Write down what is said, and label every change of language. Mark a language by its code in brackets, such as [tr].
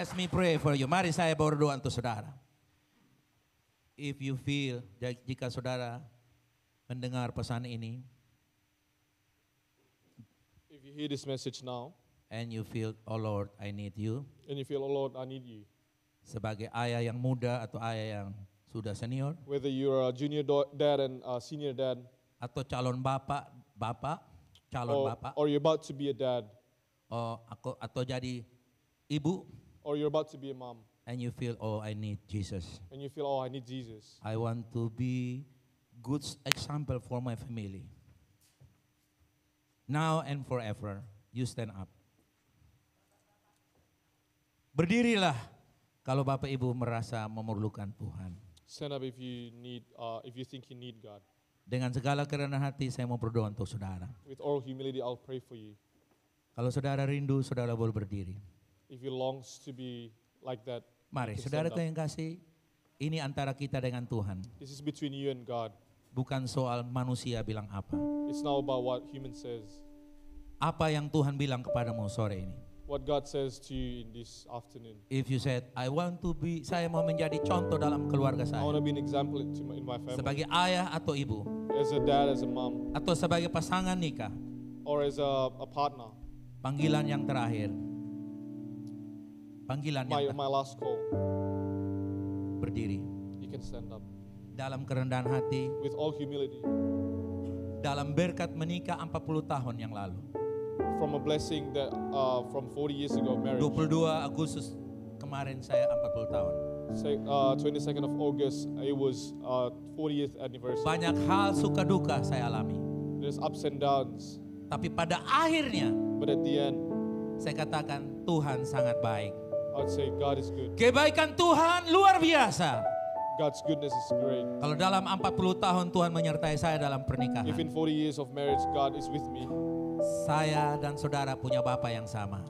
[en] Let me pray for you. [id] Mari saya berdoa untuk saudara. [en] If you feel, [id] jika saudara mendengar pesan ini, [en] If you hear this message now, and you feel, oh Lord, I need you, and you feel, oh Lord, I need you. [id] sebagai ayah yang muda atau ayah yang sudah senior, [en] Whether you're a junior dad and a senior dad, [id] atau calon calon bapak, [en] or you're about to be a dad, [id] atau jadi ibu, [en] or you're about to be a mom, and you feel, oh, I need Jesus. and you feel, oh, I need Jesus. I want to be good example for my family. Now and forever, you stand up. [id] Berdirilah kalau Bapak Ibu merasa memerlukan Tuhan. [en] Stand up if you think you need God. [id] Dengan segala kerendahan hati saya mau berdoa untuk saudara. [en] With all humility, I'll pray for you. [id] Kalau saudara rindu, saudara boleh berdiri. [en] If you longs to be like that, [id] Mari, [en] you can [id] saudara [en] stand up. [id] yang kasih, ini antara kita dengan Tuhan. [en] This is between you and God. [id] Bukan soal manusia bilang apa. [en] It's not about what human says. [id] Apa yang Tuhan bilang kepadamu sore ini? [en] What God says to you in this afternoon. If you said, [id] saya mau menjadi contoh dalam keluarga [en] I want [id] saya. [en] to be an example in my family. [id] Sebagai ayah atau ibu, [en] As a dad, as a mom, [id] atau sebagai pasangan nikah, [en] or as a partner. [id] panggilan yang terakhir. Panggilan yang [en] My last call. [id] berdiri. [en] You can stand up. [id] Dalam kerendahan hati, [en] With all humility. [id] dalam berkat menikah 40 tahun yang lalu. [en] From a blessing that from 40 years ago, marriage. [id] 22 Agustus kemarin saya 40 tahun. [en] Say, 22nd of August, it was 40th anniversary. [id] Banyak hal suka duka saya alami. [en] There's ups and downs, [id] Tapi pada akhirnya [en] but at the end, [id] saya katakan Tuhan sangat baik. [en] I'd say God is good. [id] Kebaikan Tuhan luar biasa. [en] God's goodness is great. [id] Kalau dalam 40 tahun Tuhan menyertai saya dalam [en] If [id] pernikahan, [en] in 40 years of marriage, God is with me, [id] saya dan saudara punya Bapa yang sama.